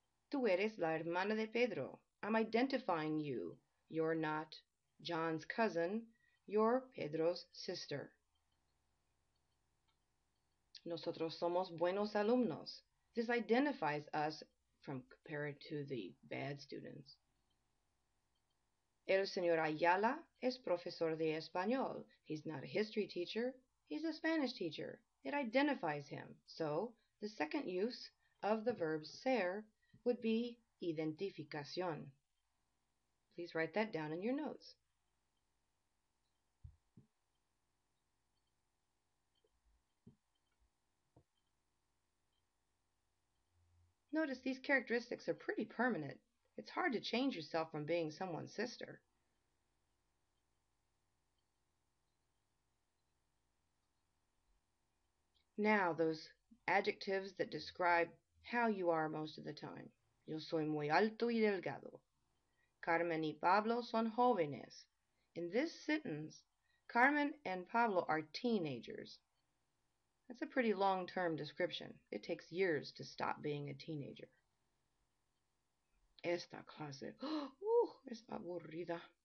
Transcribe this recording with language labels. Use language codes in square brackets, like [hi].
[es] Tú eres la hermana de Pedro. [en] I'm identifying you. You're not John's cousin. You're Pedro's sister. [es] Nosotros somos buenos alumnos. [en] This identifies us from compared to the bad students. [es] El señor Ayala es profesor de español. [en] He's not a history teacher. He's a Spanish teacher. It identifies him. So the second use of the verb ser would be identificación. Please write that down in your notes. Notice these characteristics are pretty permanent. It's hard to change yourself from being someone's sister. Now, those adjectives that describe how you are most of the time. [es] Yo soy muy alto y delgado. Carmen y Pablo son jóvenes. [en] In this sentence, Carmen and Pablo are teenagers. That's a pretty long-term description. It takes years to stop being a teenager. [es] Esta clase es aburrida.